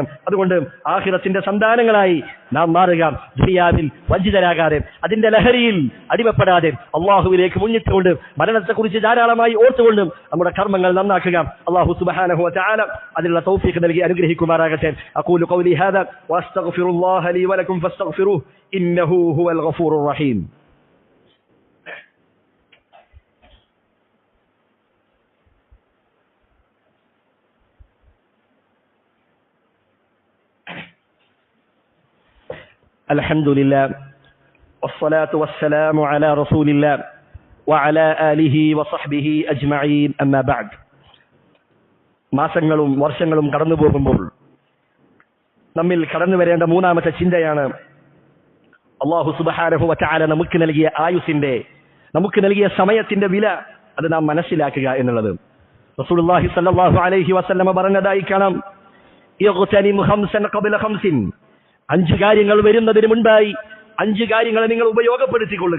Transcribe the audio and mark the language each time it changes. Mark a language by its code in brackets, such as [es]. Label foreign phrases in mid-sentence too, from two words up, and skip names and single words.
[ml] അതുകൊണ്ട് ആഖിറത്തിന്റെ സന്താനങ്ങളായി നാം മാറുക, ദുനിയാവിൽ വഞ്ചിതരാകാതെ അതിന്റെ ലഹരിയിൽ അടിമപ്പെടാതെ അള്ളാഹുവിലേക്ക് മുന്നിട്ടുകൊണ്ട് മരണത്തെക്കുറിച്ച് ധാരാളമായി ഓർത്തുകൊണ്ട് നമ്മുടെ കർമ്മങ്ങൾ നന്നാക്കുക. [ar] الله سبحانه وتعالى [ml] അതിനുള്ള തൗഫീഖ് നൽകി അനുഗ്രഹിക്കുമാറാകട്ടെ. [ar] أقول قولي هذا وأستغفر الله لي ولكم فاستغفروه إنه هو الغفور الرحيم. الحمد لله والصلاة والسلام على رسول الله وعلى آله وصحبه أجمعين أما بعد. [ml] മാസങ്ങളും വർഷങ്ങളും കടന്നു പോകുമ്പോൾ നമ്മിൽ കടന്നു വരേണ്ട മൂന്നാമത്തെ ചിന്തയാണ് [ar] الله سبحانه وتعالى [ml] നമുക്ക് നൽകിയ ആയുസിന്റെ, നമുക്ക് നൽകിയ സമയത്തിന്റെ വില അത് നാം മനസ്സിലാക്കുക എന്നുള്ളത്. [ar] رسول الله صلى الله عليه وسلم [ml] പറഞ്ഞതായി കാണാം, [ar] اغتنم خمسا قبل خمس, [ml] 5 കാര്യങ്ങൾ വരുന്നതിന് മുൻപായി 5 കാര്യങ്ങളെ നിങ്ങൾ ഉപയോഗപ്പെടുത്തിക്കൊള്ളുക.